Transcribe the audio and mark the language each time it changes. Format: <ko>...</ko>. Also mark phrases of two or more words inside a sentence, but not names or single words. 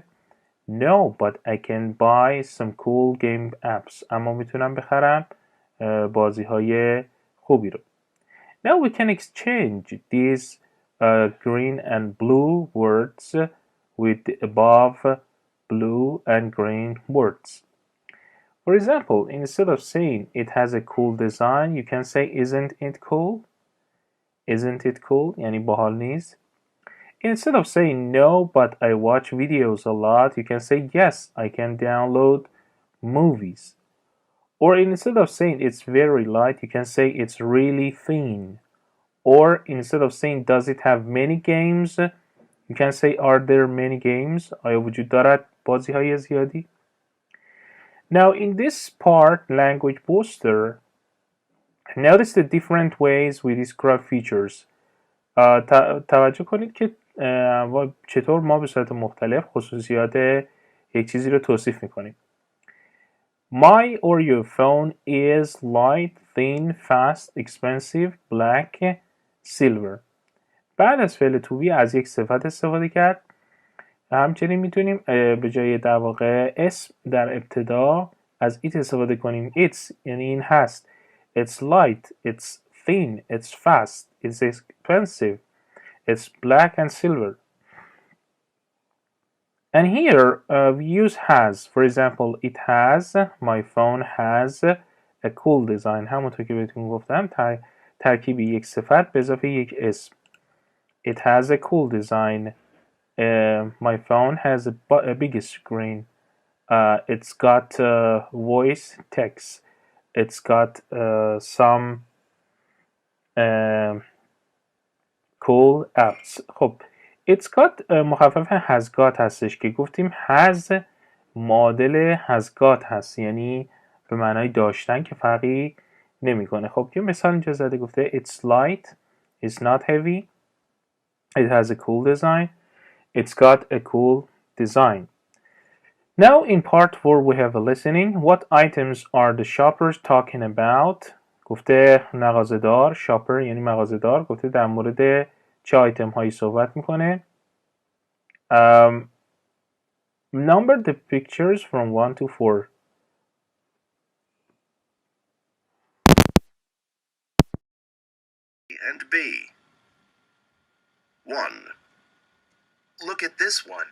<en>No, but I can buy some cool game apps.</en> <fa>اما میتونم بخرم بازی های خوبی رو.</fa> <en>Now we can exchange these green and blue words with the above blue and green words. For example, instead of saying it has a cool design, you can say isn't it cool? Isn't it cool?</en> <fa>یعنی باحال نیست.</fa> <en>Instead of saying no, but I watch videos a lot, you can say yes, I can download movies. Or instead of saying it's very light, you can say it's really thin. Or instead of saying does it have many games, you can say are there many games?</en> <fa>آیا وجود دارد بازی های زیادی؟</fa> <en>Now in this part, language booster, notice the different ways we describe features.</en> <fa>توجه کنید که چطور ما به صورت مختلف خصوصیات یک چیزی رو توصیف میکنیم.</fa> <en>My or your phone is light, thin, fast, expensive, black, silver.</en> <fa>بعد از فعل to be از یک صفت استفاده کرد. همچنین میتونیم به جای در واقع اسم در ابتدا از it استفاده کنیم. It's یعنی این هست.</fa> <en>It's light, it's thin, it's fast, it's expensive, it's black and silver. And here we use has. For example, it has, my phone has a cool design.</en> <fa>همونطور که بهتون گفتم ترکیب یک صفت به اضافه یک اسم.</fa> <en>It has a cool design. My phone has a big screen. It's got voice text. It's got some cool apps.</en> <fa>خب</fa> <en>It's got</en> <fa>مخفف</fa> <en>has got</en> <fa>هستش که گفتیم has معادل</fa> <en>has got</en> <fa>هست، یعنی به معنای داشتن که فرقی نمیکنه. خب یه مثال اینجا زده گفته</fa> <en>It's light, it's not heavy, it has a cool design, it's got a cool design. Now in part 4 we have a listening. What items are the shoppers talking about?</en> <fa>گفته مغازه‌دار، shopper یعنی مغازه‌دار، گفته در مورد چه آیتم هایی صحبت میکنه.</fa> <en>Number the pictures from 1 to 4. And B. 1. Look at this one.</en>